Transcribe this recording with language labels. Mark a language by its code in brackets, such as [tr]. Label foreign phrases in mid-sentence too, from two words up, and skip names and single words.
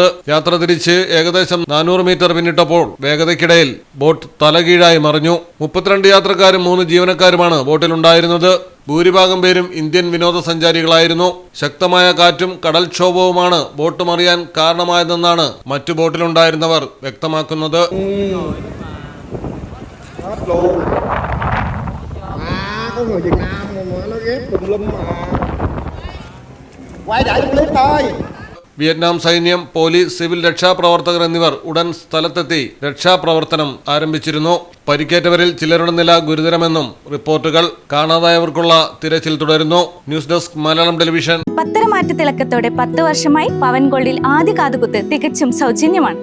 [ml] യാത്ര തിരിച്ച് ഏകദേശം 400 മീറ്റർ പിന്നിട്ടപ്പോൾ വേഗതയ്ക്കിടയിൽ ബോട്ട് തലകീഴായി മറിഞ്ഞു. 32 യാത്രക്കാരും 3 ജീവനക്കാരുമാണ് ബോട്ടിലുണ്ടായിരുന്നത്. ഭൂരിഭാഗം പേരും ഇന്ത്യൻ വിനോദസഞ്ചാരികളായിരുന്നു. ശക്തമായ കാറ്റും കടൽക്ഷോഭവുമാണ് ബോട്ട് മറിയാൻ കാരണമായതെന്നാണ് മറ്റു ബോട്ടിലുണ്ടായിരുന്നവർ വ്യക്തമാക്കുന്നത്. [vi] Có người Việt Nam mà nó ghép tùm lum mà quay lại clip thôi. [ml] വിയറ്റ്നാം സൈന്യം, പോലീസ്, സിവിൽ രക്ഷാപ്രവർത്തകർ എന്നിവർ ഉടൻ സ്ഥലത്തെത്തി രക്ഷാപ്രവർത്തനം ആരംഭിച്ചിരുന്നു. പരിക്കേറ്റവരിൽ ചിലരുടെ നില ഗുരുതരമെന്നും റിപ്പോർട്ടുകൾ. കാണാതായവർക്കുള്ള തിരച്ചിൽ തുടരുന്നു. ന്യൂസ് ഡെസ്ക് മലയാളം ടെലിവിഷൻ. പത്തരമാറ്റ തിളക്കത്തോടെ 10 വർഷമായി പവൻ ഗോൾഡിൽ ആദ്യ കാതുകുത്ത് തികച്ചും സൗജന്യമാണ്.